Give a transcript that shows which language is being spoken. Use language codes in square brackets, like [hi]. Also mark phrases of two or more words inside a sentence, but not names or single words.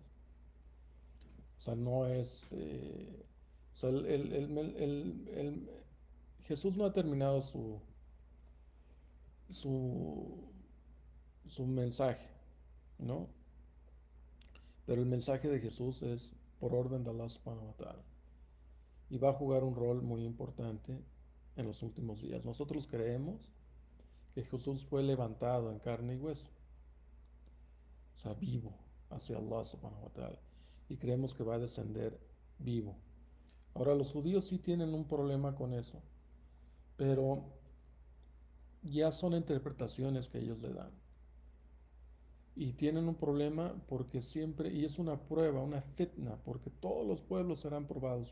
[es] O sea, no es... o sea, Jesús no ha terminado su, su mensaje, ¿no? Pero el mensaje de Jesús es por orden de [ar] الله سبحانه وتعالى. [es] Y va a jugar un rol muy importante en los últimos días. Nosotros creemos que Jesús fue levantado en carne y hueso, o sea, vivo, hacia [ar] الله سبحانه وتعالى. [es] Y creemos que va a descender vivo. Ahora, los judíos sí tienen un problema con eso, pero ya son interpretaciones que ellos le dan. Y tienen un problema porque siempre, y es una prueba, una fitna, porque todos los pueblos serán probados.